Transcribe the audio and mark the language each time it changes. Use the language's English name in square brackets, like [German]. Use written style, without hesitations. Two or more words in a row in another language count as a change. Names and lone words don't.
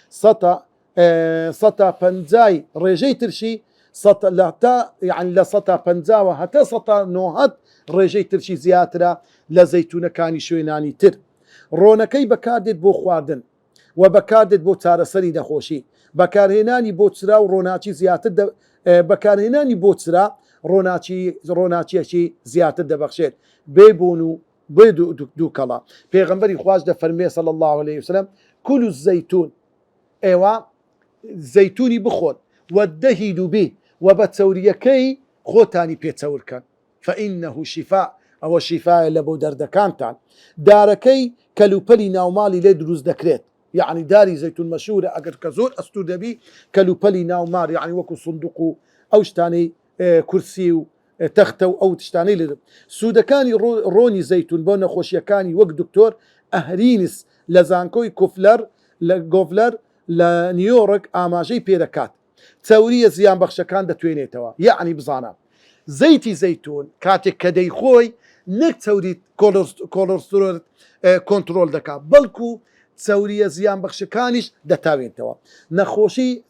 [Central Kurdish] 150 ڕێژەی ترشی یعنی لە 150 هەتا 190 ڕێژەی ترشی زیاترە لە زەیتونەکانی شوێنانی تر ڕۆنەکەی بەکاردێت بۆ خواردن و بەکاردێت بۆ چارەسەری نەخۆشی بەکارهێنانی بۆ چرا و ڕۆناچی زیاتر بەکارهێنانی بۆ چرا ڕۆناچیەکی زیاتر دەبەخشێت بێبوون و بێ دووکەڵا پێغەمبەری خواش دەفەرمێ [Arabic] صلی الله عليه وسلم كلوا الزەیتون [Central Kurdish] ئێوە زەیتونی بخۆن [Arabic] وەدەهیدوا به [Central Kurdish] و بە چەوریەکەی خۆتانی پێچەورکەن [Arabic] فإنه شفاء [Central Kurdish] ئەوە شیفایە لە بۆ دەردەکانتان دارەکەی کەلوپەلی ناوماڵی لێ دروست دەکرێت یعنی داری زەیتون مەشهورە ئەگەر کە زۆر ئەستور دەبی کەلوپەلی ناومار یعنی وەکو سندوق و ئەو شتانەی کورسی و تەختە و ئەو تشتانەی لێ سوودەکانی ڕۆنی زەیتون بۆ نەخۆشیەکانی وەک دکتۆر ئەهرینس لە زانکۆی گۆڤلەر لە نیویۆرک ئاماژەی پێدەکات چەوریە زیان بەخشەکان دەتوێنێتەوە یعنی بزانە زەیتی زەیتون کاتێک کە دەیخۆی نەک چەوری کۆلۆسترۆل کۆنتترۆل دەکات بەڵکو چەوریە زیان بەخشەکانیش دەتاوێتەوە نەخۆشی